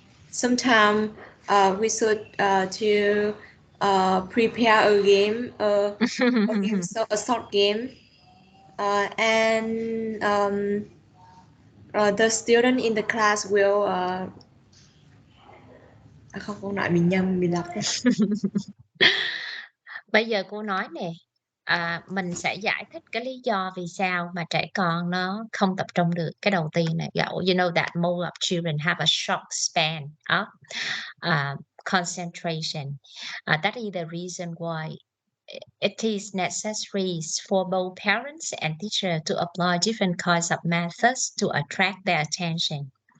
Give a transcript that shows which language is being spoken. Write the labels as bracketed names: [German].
[English] sometimes we should to prepare a game, a short game, and the student in the class will [Vietnamese] không, con nói mình nhầm, mình đọc. Bây giờ cô nói nè, mình sẽ giải thích cái lý do vì sao mà trẻ con nó không tập trung được. Cái đầu tiên này, [English] you know that most of children have a short span of concentration. That is the reason why it is necessary for both parents and teachers to apply different kinds of methods to attract their attention.